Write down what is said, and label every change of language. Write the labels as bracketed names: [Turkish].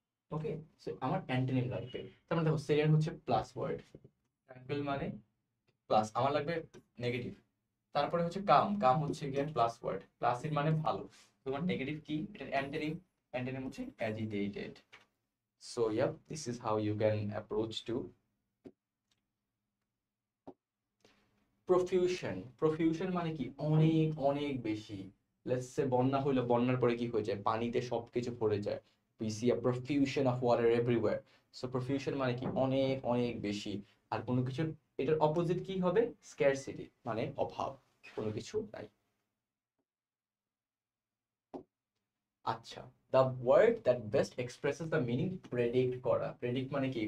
[Bangla] ওকে, so আমার antonym লাগবে। তার মানে দেখো সেরেন হচ্ছে প্লাস ওয়ার্ড, ট্র্যাঙ্কুইল মানে প্লাস, আমার লাগবে নেগেটিভ। তারপরে হচ্ছে কাম। কাম হচ্ছে গিয়ে প্লাস ওয়ার্ড, প্লাস এর মানে ভালো। তোমার নেগেটিভ কি? এটা অ্যান্টোনিম। অ্যান্টোনিম হচ্ছে agitated. [English] So yeah, this is how you can approach to profusion. [Bangla] প্রফিউশন মানে কি? অনেক অনেক বেশি। লেটস সে বন্যা হইলো, বন্যার পরে কি হয়ে যায়? পানিতে সবকিছু ভরে যায়। [English] We see a profusion of water everywhere. [Bangla] So প্রফিউশন মানে কি? অনেক অনেক বেশি। আর কোনো কিছুর এটার অপোজিট কি হবে? স্ক্যারসিটি মানে অভাব, কোনো কিছু নাই। আচ্ছা, [English] the word that best expresses the meaning [Bangla] predict করা। প্রেডিক্ট মানে কি?